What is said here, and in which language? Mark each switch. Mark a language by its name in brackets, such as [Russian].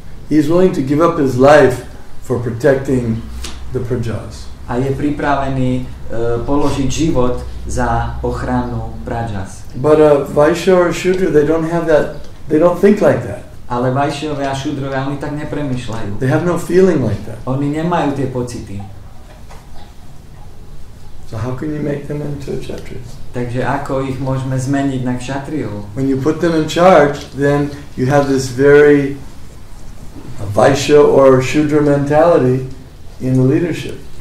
[English] He's willing to give up his life for protecting the prajas. [Slovak] A je pripravený položiť život za ochranu prajas. [English] But a Vaishya or a Shudra, they don't have that, they don't think like that. [Slovak] Ale Vaishyovia a Šudrovia, oni tak nepremýšľajú. [English] They have no feeling like that. [Slovak] Oni nemajú tie pocity. [English] So how can you make them into Kshatriyas? [Slovak] Takže ako ich môžeme zmeniť na Kshatriyov? [English] When you put them in charge, then you have this very Vaishya or Shudra mentality in the leadership.